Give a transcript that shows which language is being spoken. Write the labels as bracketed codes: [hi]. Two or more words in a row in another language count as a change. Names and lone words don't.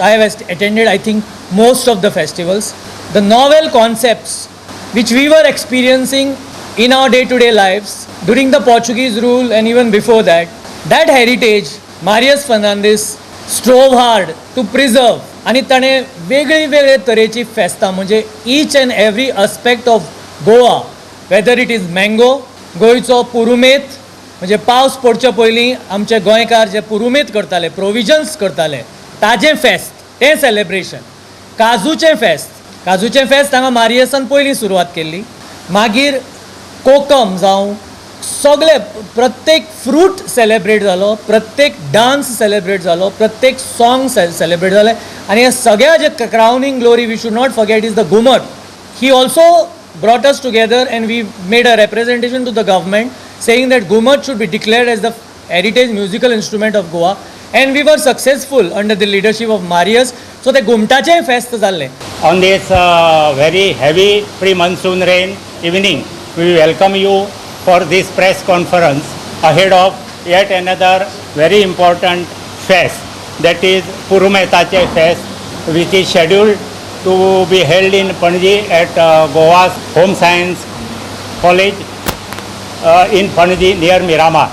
[en] I have attended, I think, most of the festivals. The novel concepts which we were experiencing in our day-to-day lives during the Portuguese rule and even before that, that heritage Marius Fernandes strove hard to preserve. [kok] आणि ताणें वेगळे तरेची फेस्तां म्हणजे [en] Each and every aspect of Goa, whether it is mango, गोंयचो [kok] पुरुमेत म्हणजे पावस पडचे पयलीं आमचे गोंयकार जे पुरुमेत करताले, प्रोविजन्स करताले, ताजें फेस्त तें सेलेब्रेशन, काजूचें फेस्त हांगा मारियसान पयलीं सुरवात केल्ली, मागीर कोकम जावं सगळे प्रत्येक फ्रूट सेलेब्रेट जालो, प्रत्येक डान्स सेलेब्रेट जालो, प्रत्येक सॉंग सेलेब्रेट जालें आनी हे सगळ्या जे [en] crowning glory we should not forget is the [kok] घुमट. [en] He also brought us together and we made a representation to the government saying that Ghumar should be declared as the heritage musical instrument of Goa, and we were successful under the leadership of Marius. So the [kok] Gumtache fest jalle. [en] On this very heavy pre-monsoon rain evening, we welcome you for this press conference ahead of yet another very important fest, that is Purumetache fest, which is scheduled to be held in Panaji at Goa's Home Science College in Panaji near Miramar.